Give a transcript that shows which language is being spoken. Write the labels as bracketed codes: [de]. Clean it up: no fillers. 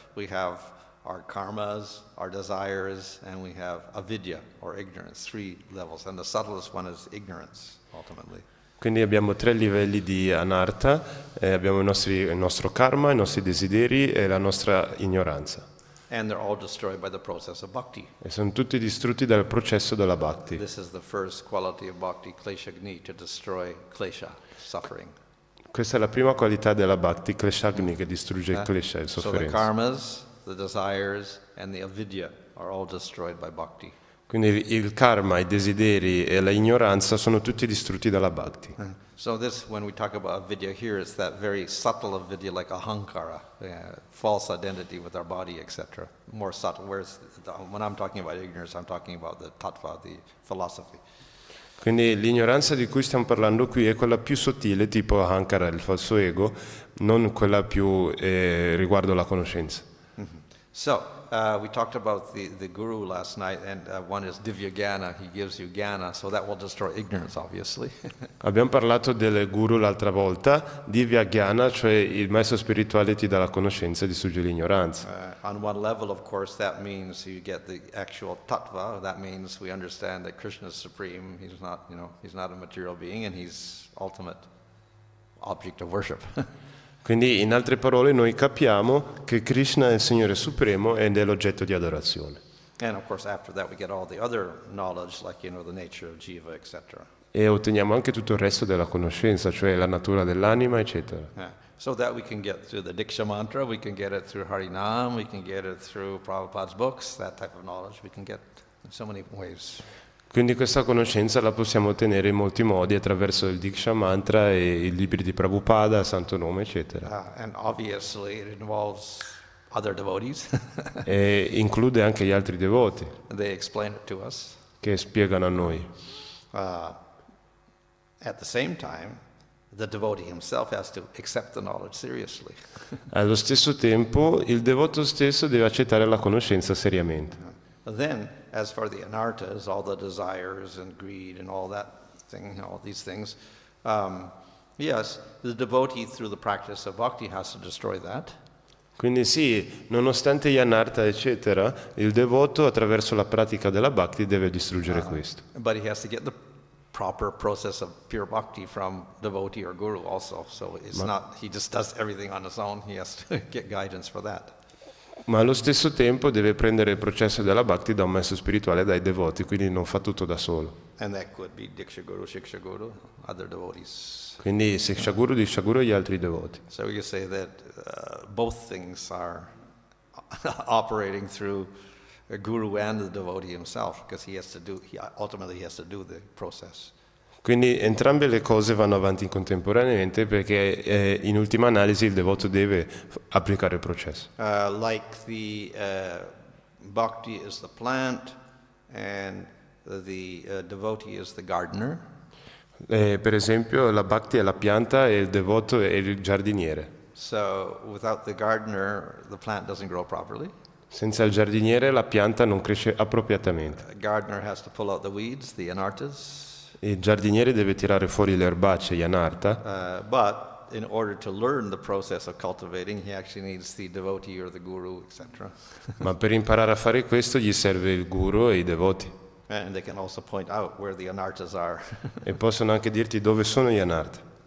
[en] We have our karmas, our desires, and we have avidya, or ignorance, 3 levels. And the subtlest one is ignorance, ultimately. [it] Quindi abbiamo 3 livelli di anartha, abbiamo il nostro karma, i nostri desideri e la nostra ignoranza. [en] And they're all destroyed by the process of bhakti. [it] E sono tutti distrutti dal processo della bhakti. [en] This is the first quality of bhakti, kleshagni, to destroy klesha, suffering. [it] Questa è la prima qualità della bhakti, kleshagni, che distrugge il klesha, il [en] So the [it] sofferenza. [en] karmas, the desires, and the avidya are all destroyed by bhakti. [it] Quindi il karma, i desideri e l'ignoranza sono tutti distrutti dalla bhakti. [en] So this, when we talk about avidya here, it's that very subtle avidya like ahankara, false identity with our body, etc. More subtle, whereas when I'm talking about ignorance, I'm talking about the tattva, the philosophy. [it] Quindi l'ignoranza di cui stiamo parlando qui è quella più sottile, tipo ahankara, il falso ego, non quella più riguardo la conoscenza. [en] So, we talked about the guru last night, and one is divya jnana, he gives you jnana, so that will destroy ignorance, obviously. [it] Abbiamo parlato del guru l'altra volta, divya jnana, cioè il maestro spirituale ti dà la conoscenza e distrugge l'ignoranza. [en] On one level, of course, that means you get the actual tattva, that means we understand that Krishna is supreme, he's not, he's not a material being, and he's ultimate object of worship. [it] Quindi in altre parole noi capiamo che Krishna è il Signore Supremo ed è l'oggetto di adorazione. [en] And of course after that we get all the other knowledge like the nature of jiva, etc. [it] E otteniamo anche tutto il resto della conoscenza, cioè la natura dell'anima, eccetera. [en] So that we can get through the Diksha mantra, we can get it through Harinam, we can get it through Prabhupada's books, that type of knowledge we can get in so many ways. [it] Quindi questa conoscenza la possiamo ottenere in molti modi attraverso il Diksha Mantra e i libri di Prabhupada, Santo Nome, eccetera. [en] And obviously it involves other devotees. [it] E include anche gli altri devoti [en] They explain it to us. [it] che spiegano a noi. [en] At the same time, the devotee himself has to accept the knowledge seriously. [it] Allo stesso tempo il devoto stesso deve accettare la conoscenza seriamente. [en] Then, as for the anarthas, all the desires and greed and all that thing, all these things, yes, the devotee through the practice of bhakti has to destroy that. [it] Quindi sì, nonostante gli anartha eccetera, il devoto attraverso la pratica della bhakti deve distruggere questo. [en] But he has to get the proper process of pure bhakti from devotee or guru also. So it's not, he just does everything on his own, he has to get guidance for that. [it] Ma allo stesso tempo deve prendere il processo della bhakti da un maestro spirituale, dai devoti, quindi non fa tutto da solo. [en] And that could be Diksha Guru, Shiksha Guru, other devotees. [it] Quindi Siksha Guru, Diksha Guru e gli altri devoti. [en] So you say that both things are operating through a guru and the devotee himself, because ultimately he has to do the process. [it] Quindi entrambe le cose vanno avanti contemporaneamente perché in ultima analisi il devoto deve applicare il processo. [en] Like the bhakti is the plant and the devotee is the gardener. [it] Per esempio la bhakti è la pianta e il devoto è il giardiniere. [en] So without the gardener, the plant doesn't grow properly. [it] Senza il giardiniere la pianta non cresce appropriatamente. [en] The gardener has to pull out the weeds, the anarthas. [it] Il giardiniere deve tirare fuori le erbacce, gli anartha. [en] But in order to learn the process of cultivating, he actually needs the devotee or the guru, etc. [it] Ma per imparare a fare questo gli serve il guru e i devoti. [en] And they can also point out where the anarthas are. [it] E possono anche dirti dove sono gli anartha.